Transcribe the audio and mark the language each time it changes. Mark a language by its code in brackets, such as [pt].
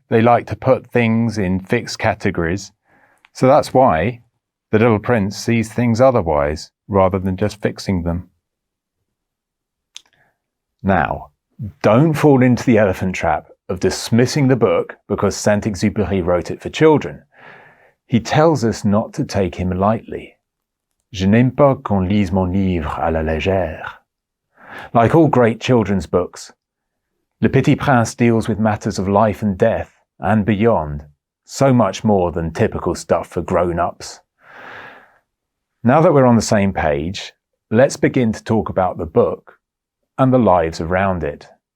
[en] They like to put things in fixed categories. So that's why the Little Prince sees things otherwise, rather than just fixing them. Now, don't fall into the elephant trap of dismissing the book because Saint-Exupéry wrote it for children. He tells us not to take him lightly. [fr] Je n'aime pas qu'on lise mon livre à la légère. [en] Like all great children's books, Le Petit Prince deals with matters of life and death and beyond, so much more than typical stuff for grown-ups. Now that we're on the same page, let's begin to talk about the book and the lives around it.